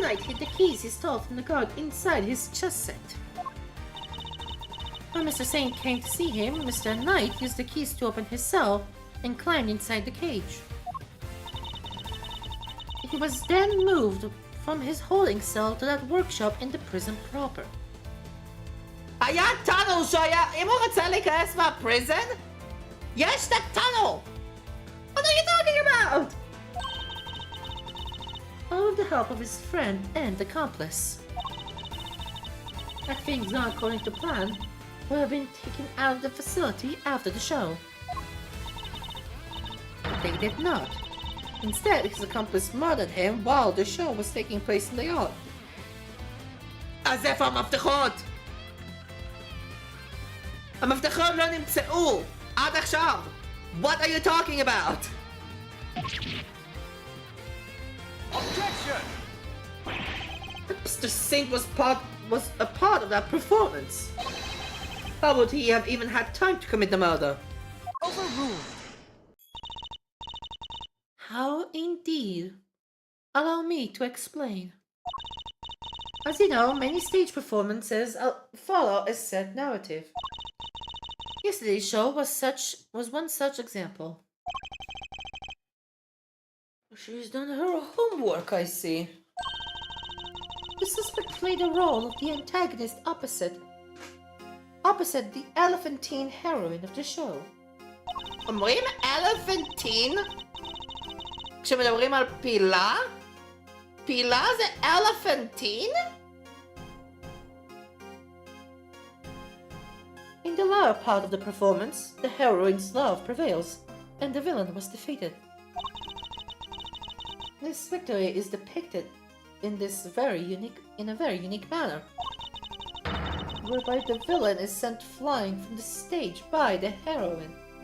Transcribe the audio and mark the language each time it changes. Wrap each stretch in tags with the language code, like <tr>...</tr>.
<en>Knight hid the keys he stole from the guard inside his chest set. When Mr. Saint came to see him, Mr. Knight used the keys to open his cell and climbed inside the cage. He was then moved from his holding cell to that workshop in the prison proper.</en> <he>היה tunnel שהיה, אם הוא רצה להיכנס מהפריזן, יש את tunnel!</he> <en>What are you talking about? All with the help of his friend and accomplice. Had things gone according to plan, would have been taken out of the facility after the show. But they did not. Instead, his accomplice murdered him while the show was taking place in the yard.</en> <he>אז איפה המפתחות? המפתחות לא נמצאו עד עכשיו.</he> <en>What are you talking about? Objection! Mr. Saint was a part of that performance. How would he have even had time to commit the murder? Overruled. How indeed? Allow me to explain. As you know, many stage performances follow a set narrative. Yesterday's show was one such example. She's done her homework, I see. The suspect played the role of the antagonist opposite the elephantine heroine of the show.</en> <he>אומרים elephantine? כשמדברים על פילה? פילה זה elephantine?</he> <en>In the latter part of the performance, the heroine's love prevails, and the villain was defeated. This victory is depicted in a very unique manner, whereby the villain is sent flying from the stage by the heroine.</en>